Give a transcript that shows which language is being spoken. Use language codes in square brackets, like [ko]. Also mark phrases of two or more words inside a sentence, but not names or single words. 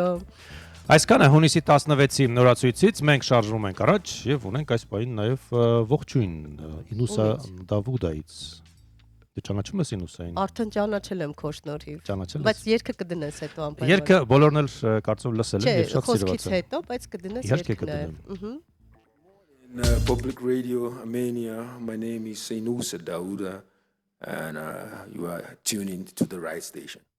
[hy] Այսքանը հունիսի 16-ի նորացույցից մենք շարժվում ենք առաջ եւ ունենք այս պահին նաեւ ողջույն Ինուսա Դավուդայից։ Դու ճանաչում ես Ինուսային։ Արդեն ճանաչել եմ քո շնորհիվ։ Ճանաչել ես։ Բայց երգը կդնես հետո անպայման։ Երգը բոլորն էլ կարծում լսել են եւ շատ սիրված են։ Խոսքից հետո, բայց կդնես երգը։ [en] In Public Radio Armenia, my name is Inusa Dauda, and you are tuning to the right station.